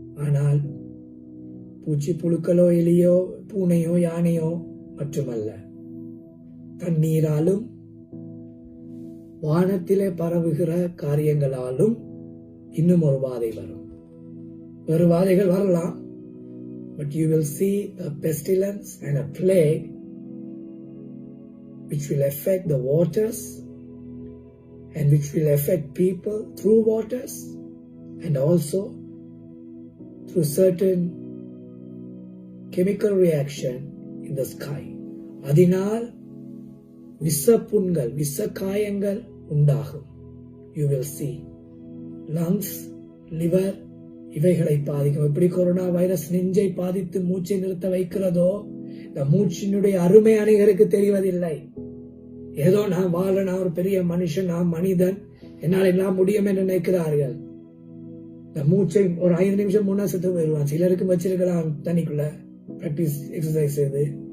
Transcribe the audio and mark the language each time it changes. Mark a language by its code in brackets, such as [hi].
[ta] ஆனால் பூச்சி புழுக்களோ எலியோ பூனையோ யானையோ மட்டுமல்ல, தண்ணீராலும் வானத்திலே பரவுகிற காரியங்களாலும் இன்னும் ஒரு வாதை வரும். வேறு வாதைகள் வரலாம். [en] But you will see a pestilence and a plague which will affect the waters and which will affect people through waters and also through certain chemical reaction in the sky. [ta] அதனால் விஷப்புண்கள், விஷக்காயங்கள் உண்டாகும். [en] You will see lungs, liver [ta] இவைகளை பாதிக்கும். எப்படி corona virus நெஞ்சை பாதித்து மூச்சை நிறுத்த வைக்கிறதோ, இந்த மூச்சினுடைய அருமை அநேகருக்கு தெரிவதில்லை. ஏதோ நான் வாழ, நான் ஒரு பெரிய மனுஷன், நான் மனிதன், என்னால் எல்லாம் முடியும் என்று நினைக்கிறார்கள். இந்த மூச்சை ஒரு 5 நிமிஷம் முன்னா செத்து போயிடுவான். சிலருக்கு வச்சிருக்கலாம் தண்ணிக்குள்ள பிராக்டிஸ் எக்ஸசைஸ் செய்து.